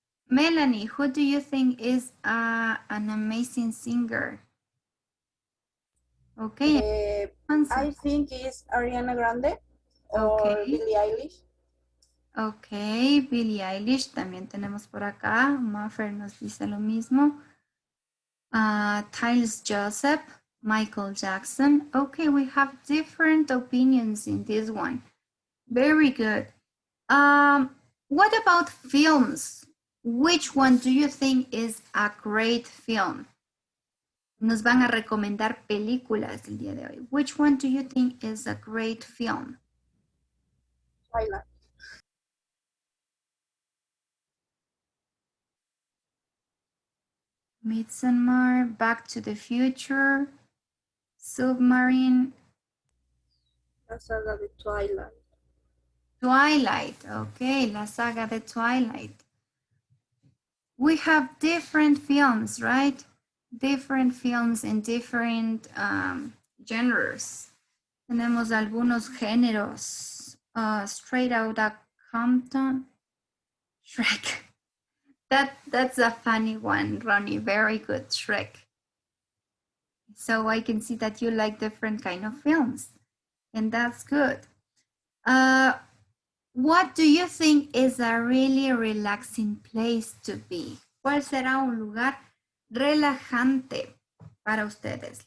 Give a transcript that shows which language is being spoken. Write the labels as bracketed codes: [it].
[en] Melanie, who do you think is an amazing singer? Okay. I think it's Ariana Grande or Billie Eilish. [es] Ok, Billie Eilish también tenemos por acá. Muffer nos dice lo mismo. Tyles Joseph, Michael Jackson. [en] Okay, we have different opinions in this one. Very good. What about films? Which one do you think is a great film? [es] Nos van a recomendar películas el día de hoy. [en] Which one do you think is a great film? Twilight. Midsommar, Back to the Future, Submarine. [es] La saga de Twilight. Twilight, okay, la saga de Twilight. [en] We have different films, right? Different films in different genres. [es] Tenemos algunos géneros. [en] Straight Outta Compton, Shrek. That's a funny one, Ronnie. Very good, Shrek. So I can see that you like different kind of films, and that's good. What do you think is a really relaxing place to be? [es] ¿Cuál será un lugar relajante para ustedes?